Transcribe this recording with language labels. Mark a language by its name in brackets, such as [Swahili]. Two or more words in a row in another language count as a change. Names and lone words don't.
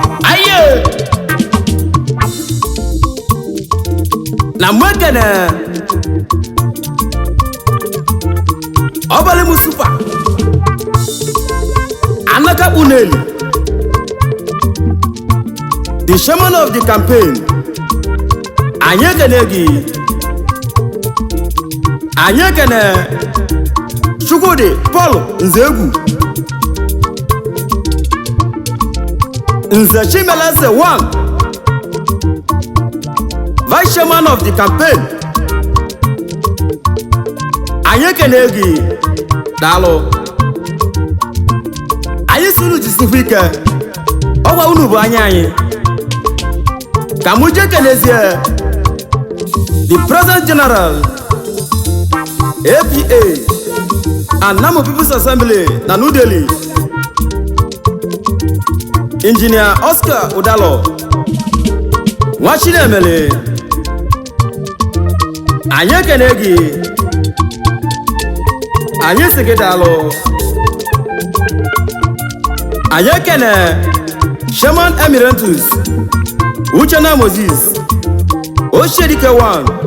[Igbo] Aye! Na mụ ekene. Ọbalị mụ super. Anaka Uneli. [English] The chairman of the campaign. [Igbo] Anyị ekene gị. Anyị ekene Chukwudi Paul Nzegwu. [English] Nze Chimeleze one, Vice Chairman of the campaign. [Igbo] Anyị ekene gị. Daalụ. Anyị si unu jisikwa ike. Ọ gwa unu bụ anya anyị. Ka mụ jee kelezie [English] the President General, [Igbo] A P A, Anamu People's Assembly na New Delhi, Engineer Oscar Udalo, Nwa Chinemele, Anyị ekene gị. Anyị sị gị daalụ. Anyị ekene [English] Chairman Emeritus [Igbo] Uchenna Moses, Oshedike One.